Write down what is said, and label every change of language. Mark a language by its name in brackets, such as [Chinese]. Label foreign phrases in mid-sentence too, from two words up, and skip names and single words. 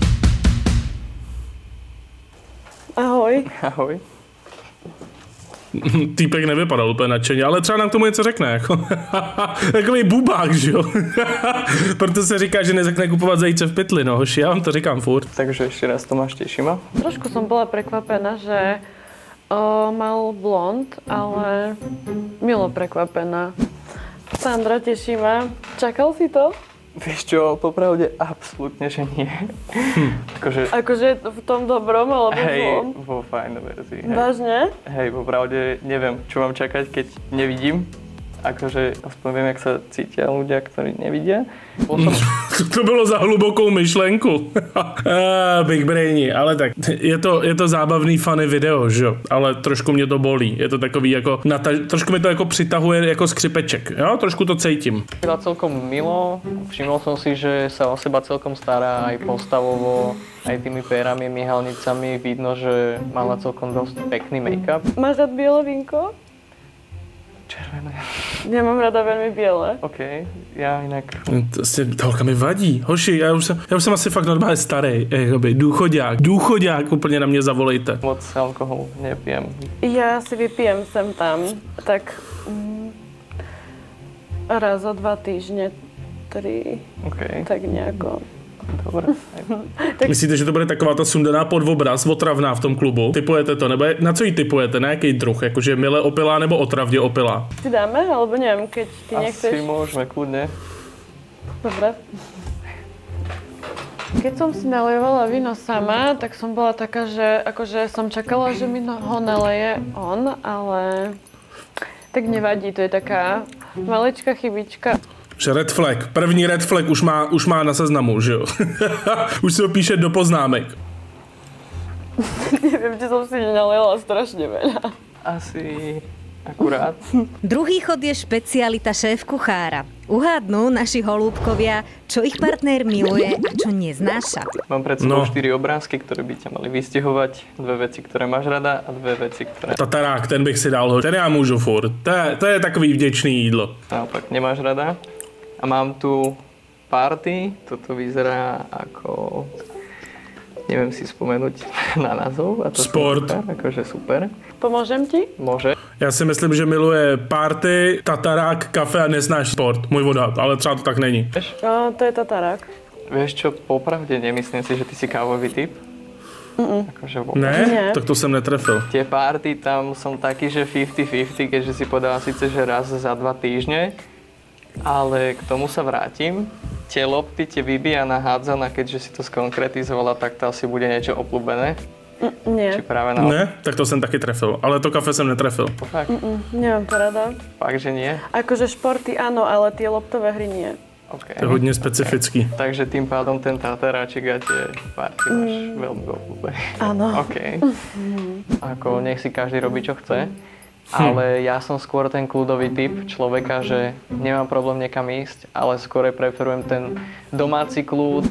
[Czech] Ahoj. Ahoj. Týpek nevypadal úplně nadšeně, ale třeba nám k tomu něco řekne. Jako. Takový bubák, že jo? Proto se říká, že neřekne kupovat zajíce v pytli, no hoši, já vám to říkám furt. [Slovak] Takže ešte raz Tomáš, teší ma. Trošku som bola prekvapená, že mal blond, ale milo prekvapená. Sandra, teší ma. Čakal si to? Vieš čo, popravde absolútne, že nie. Akože v tom dobrom, alebo zlom? Vo fajn verzii. Hej. Vážne? Hej, popravde neviem, čo mám čakať, keď nevidím. Akože aspoň viem, jak sa cítia ľudia, ktorí nevidia. [Czech] To bylo za hlubokou myšlenku. [English] Big brainy, [Czech] ale tak je to zábavný [English] funny video, [Czech] že jo? Ale trošku mě to bolí. Je to takový jako, trošku mi to jako přitahuje jako skřipeček, jo? Trošku to cítím. [Slovak] Byla celkom milo, všimol som si, že sa o seba celkom stará aj postavovo, aj tými pérami, myhalnicami. Vidno, že mala celkom dosť pekný make-up. Máš rád biele vínko? Červené. Nemám rada veľmi biele. OK, ja inak... [Czech] Ta holka mi vadí. Hoši, já už jsem asi fakt normálně starý. Důchodák, úplně na mě zavolejte. [Slovak] Moc alkohol nepijem. Ja si vypijem sem tam, tak raz za 2 týždne, 3, OK, tak nejako. dobre. [Czech] Myslíte, že to bude taková ta sundaná podvobraz, otravná v tom klubu? Typujete to? Nebo na co ji typujete? Na jaký druh? Jakože mile opilá nebo otravně opilá? [Slovak] Ty dáme? Alebo neviem, keď ty nechceš. Asi môžeme, kľudne. Dobre. Keď som si nalievala víno sama, tak som bola taká, že akože som čakala, že mi ho naleje on, ale tak nevadí, to je taká maličká chybička. [English] Red flag. [Czech] První [English] red flag [Czech] už má na seznamu, že jo? Už si ho píše do poznámek. [Slovak] Neviem, či som si naliela strašne veľa. Asi akurát. Druhý chod je špecialita šéf-kuchára. Uhádnú naši holúbkovia, čo ich partner miluje a čo neznáša. Mám pred sebou 4 obrázky, ktoré by ťa mali vystihovať. 2 veci, ktoré máš rada a 2 veci, ktoré... Tatarák, [Czech] ten bych si dal. Ten já můžu furt. To je takový vděčný jídlo. [Slovak] Naopak nemáš rada. A mám tu party. Toto vyzerá ako... Neviem si spomenúť na názov. A to Sport. Super, akože super. Pomôžem ti? Môže. [Czech] Já si myslím, že miluje party, tatarák, kafe a neznáš sport. Můj odhad, ale třeba to tak není. To je tatarák. [Slovak] Vieš čo, popravde nemyslím si, že ty si kávový typ. Akože vôbec. [Czech] Ne? [Slovak] Nie. [Czech] Tak to jsem netrefil. [Slovak] Tie party tam som taký, že 50-50, keďže si podala síce, že raz za 2 týždne, ale k tomu sa vrátim. Tie lopty, tie vybíjana, hádzana, keďže si to skonkretizovala, tak to asi bude niečo obľúbené. Nie. Či práve na... [Czech] Ne? Tak to jsem taky trefil, ale to kafe jsem netrefil. [Slovak] Fakt, Nemám to rada. fakt, že nie? Akože športy áno, ale tie loptové hry nie. OK. [Czech] To je hodně specifický. [Slovak] Takže tým pádom ten tataráčik a tie party máš veľmi obľúbené. Áno. OK. Ako nech si každý robí, čo chce. Ale ja som skôr ten kľudový typ človeka, že nemám problém niekam ísť, ale skôr preferujem ten domáci kľud.